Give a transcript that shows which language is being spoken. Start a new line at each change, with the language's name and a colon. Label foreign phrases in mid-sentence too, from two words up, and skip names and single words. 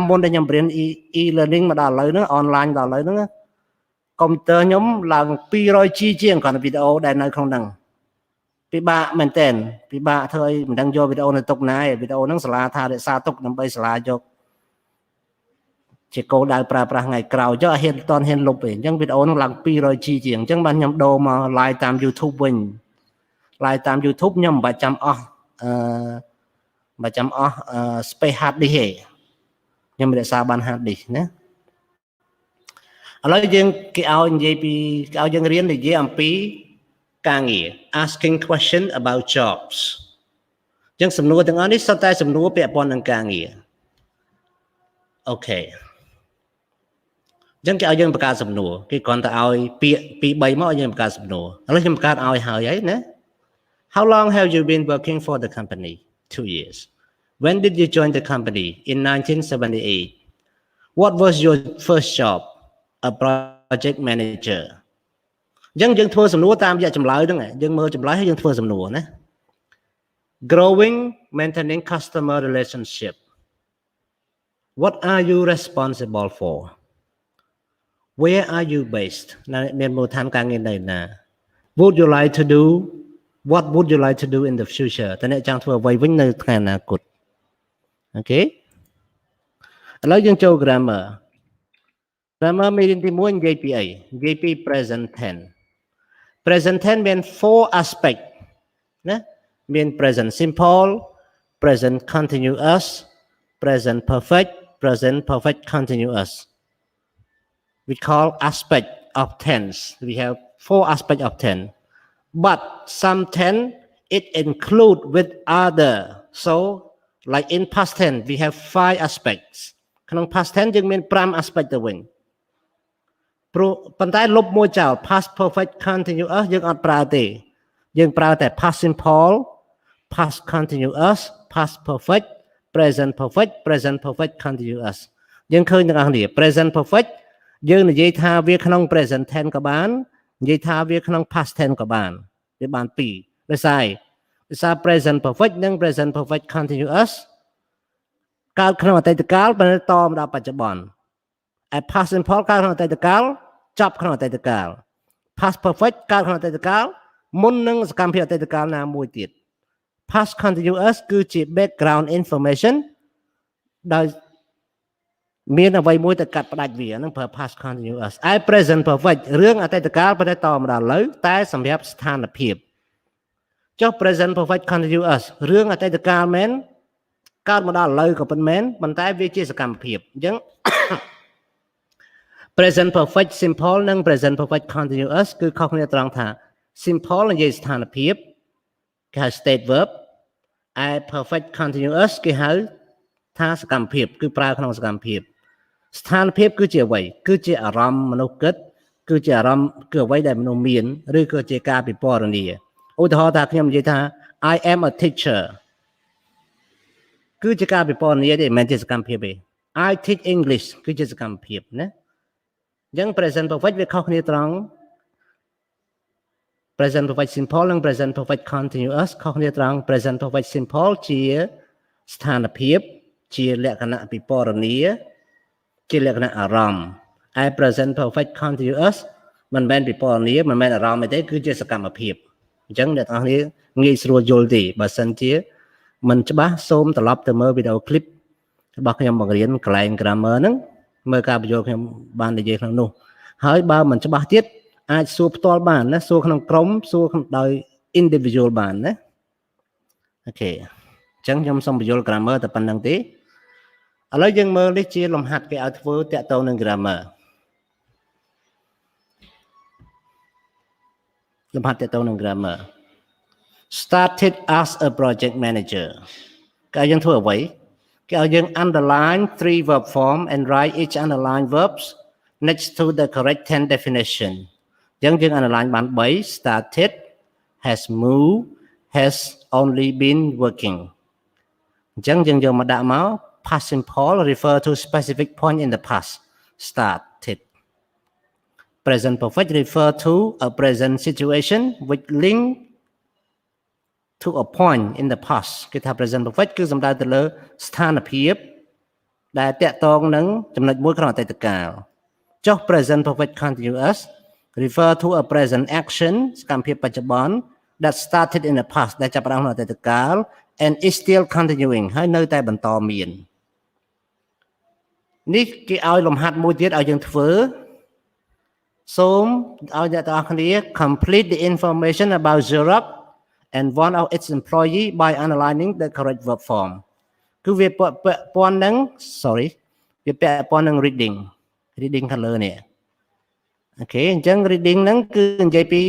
Khmer: មុនដែលខ្ញុំរៀន e-learning មកដល់ឥឡូវហ្នឹង online ដល់ឥឡូវហ្នឹងកុំព្យូទ័រខ្ញុំឡើង 200G ជាងគ្រាន់តែវីដេអូដែលនៅក្នុងហ្នឹងពិបាកមែនតើពិបាកធ្វើឲ្យមិនដឹងយកវីដេអូនៅទុកណាឯងវីដេអូហ្នឹងសាលាថារក្សាទុកដើម្បីសាលាយកជាគោលដៅប្រើប្រាស់ថ្ងៃក្រោយចុះហ៊ានតន់ហ៊ានលុបទេអញ្ចឹងវីដេអូហ្នឹងឡើង 200G ជាងអញ្ចឹងបានខ្ញុំដូរមក live តាម YouTube វិញ live តាម YouTube ខ្ញុំមិនបាច់ចាំអស់
English: space hard disk
Khmer: ទេខ្ញុំរក្សាបាន
English: hard disk
Khmer: ណាឥឡូវយើងគេឲ្យនិយាយពី គេឲ្យយើងរៀននិយាយអំពីការងារ
English: asking question about jobs
Khmer: អញ្ចឹងសំណួរទាំងអស់នេះសុទ្ធតែសំណួរពាក់ព័ន្ធនឹងការងារអូខេអញ្ចឹងគេឲ្យយើងបង្កើតសំណួរគេគ្រាន់តែឲ្យពាក្យ2 3មកឲ្យយើងបង្កើតសំណួរឥឡូវខ្ញុំបង្កើតឲ្យហើយណា
English: How long have you been working for the company? 2 years. When did you join the company? In 1978. What was your first job? A project manager.
Khmer: អញ្ចឹងយើងធ្វើសំណួរតាមរយៈចម្លើយហ្នឹងយើងមើលចម្លើយហើយយើងធ្វើសំណួរណា
English: Growing, maintaining customer relationship. What are you responsible for? Where are you based?
Khmer: មានមូលដ្ឋានការងារនៅណា
English: Would you like to do What would you like to do in the future?
Khmer: តើអ្នកចង់ធ្វើអ្វីវិញនៅថ្ងៃអនាគតអូខេឥឡូវយើងចូល grammar មេរៀនទី1និយាយពីអីនិយាយពី
English: present tense present tense
Khmer: មាន 4 aspect ណាមាន
English: present simple present continuous present perfect present perfect continuous we call aspect of tense we have 4 aspect of tense but some tense it include with other so like in past tense we have 5 aspects
Khmer: ក្នុង past tense យើងមាន5 aspect ទៅវិញព្រោះប៉ុន្តែលុបមួយចោល
English: past perfect continuous
Khmer: យើងអត់ប្រើទេយើងប្រើតែ
English: past simple past continuous past perfect present perfect present perfect continuous
Khmer: យើងឃើញទាំងអស់គ្នា
English: present perfect
Khmer: យើងនិយាយ ថាវាក្នុង
English: present tense
Khmer: ក៏បាននិយាយថាវាក្នុង
English: past tense
Khmer: ក៏បានវាបានពីរដោយសារ
English: present perfect
Khmer: និង
English: present perfect continuous
Khmer: កើតក្នុងអតី តកាលបន្តតមកដល់បច្ចុប្បន្នឯ
English: past simple
Khmer: កើតក្នុងអតីតកាលចប់ក្នុងអតីតកាល past perfect កើតក្នុងអតីតកាលមុននឹងសកម្មភាពអតីតកាលណាមួយទៀត
English: past continuous
Khmer: គឺជា
English: background information
Khmer: ដោយមានអ្វីមួយទៅកាត់ផ្ដាច់វាហ្នឹងប្រើ
English: past continuous
Khmer: ឯ
English: present perfect
Khmer: រឿងអតីតកាលប៉ុន្តែតមកដល់ឥឡូវតែសម្រាប់ស្ថានភាពចុះ
English: present perfect continuous
Khmer: រឿងអតីតកាលមែនកើតមកដល់ឥឡូវក៏ប៉ុន្មានប៉ុន្តែវាជាសកម្មភាពអញ្ចឹង
English: present perfect simple
Khmer: និង
English: present perfect continuous
Khmer: គឺខុសគ្នាត្រង់ថា simple និយាយស្ថានភាពគេហៅ
English: state verb
Khmer: ឯ
English: perfect continuous
Khmer: គេហៅថាសកម្មភាពគឺប្រើក្នុងសកម្មភាពស្ថានភាពគឺជាអ្វីគឺជាអារម្មណ៍មនុស្សគិតគឺជាអារម្មណ៍គឺអ្វីដែលមនុស្សមានឬក៏ជាការពិពណ៌នាឧទាហរណ៍ថាខ្ញុំនិយាយថា
English: I am a teacher
Khmer: គឺជាការពិពណ៌នាទេមិនមែនជាសកម្មភាពទេ
English: I teach English
Khmer: គឺជាសកម្មភាពណាអញ្ចឹង
English: present perfect
Khmer: វាខុសគ្នាត្រង់
English: present perfect simple
Khmer: និង
English: present perfect continuous
Khmer: ខុសគ្នាត្រង់
English: present perfect
Khmer: simple ជាស្ថានភាពជាលក្ខណៈពិពណ៌នាជាលក្ខណៈអារម្មណ៍ឯ
English: present perfect continuous
Khmer: មិនមែនពិពណ៌នាមិនមែនអា រម្មណ៍ទេគឺជាសកម្មភាពអញ្ចឹងអ្នកទាំងអស់គ្នាងាយស្រួលយល់ទេបើសិនជាមិនច្បាស់សូមត្រឡប់ទៅមើលវីដេអូឃ្លីបរបស់ខ្ញុំបង្រៀនកន្លែង grammar ហ្នឹងមើលការបញ្យល់ខ្ញុំបាននិយាយក្នុងនោះហើយបើមិនច្បាស់ទៀតអាចសួរផ្ទាល់បានណាសួរក្នុងក្រុមសួរដោយ individual បានណាអូខេអញ្ចឹងខ្ញុំសូមបញ្យល់ grammar តែប៉ុណ្្នឹងទេឥឡូវយើងមើលនេះជាលំហាត់គេឲ្យធ្វើតាក់ទងនឹង grammar លំហាត់តាក់ទងនឹង grammar
English: started as a project manager
Khmer: គេឲ្យយើងធ្វើអ្វីគេឲ្យយើង
English: underline 3 verb form and write each underlined verbs next to the correct tense definition
Khmer: អញ្ចឹងយើង
English: underline បាន3 started has moved has only been working
Khmer: អញ្ចឹងយើងយកមកដាក់មក
English: past simple refer to specific point in the past started present perfect refer to a present situation which link to a point in the past គេថា present perfect
Khmer: គឺសំដៅទៅលើស្ថានភាពដែលតាក់ទងនឹងចំណុចមួយក្នុងអតីតកាលចុះ
English: present perfect continuous refer to a present action
Khmer: សកម្មភាពបច្ចុប្បន្ន
English: that started in the past
Khmer: ដែលចាប់ផ្ដើមក្នុងអតីតកាល
English: and is still continuing
Khmer: ហើយនៅតែបន្តមាន នេះគេឲ្យលំហាត់មួយទៀតឲ្យយើងធ្វើសូមឲ្យអ្នកទាំងអស់គ្នា
English: complete the information about Xerox and one of its employee by analyzing the correct verb form
Khmer: គឺវាពាក់ព័ន្ធនឹង វាពាក់ព័ន្ធនឹង reading ខាងលើនេះអូខេអញ្ចឹង reading ហ្នឹងគឺនិយាយពី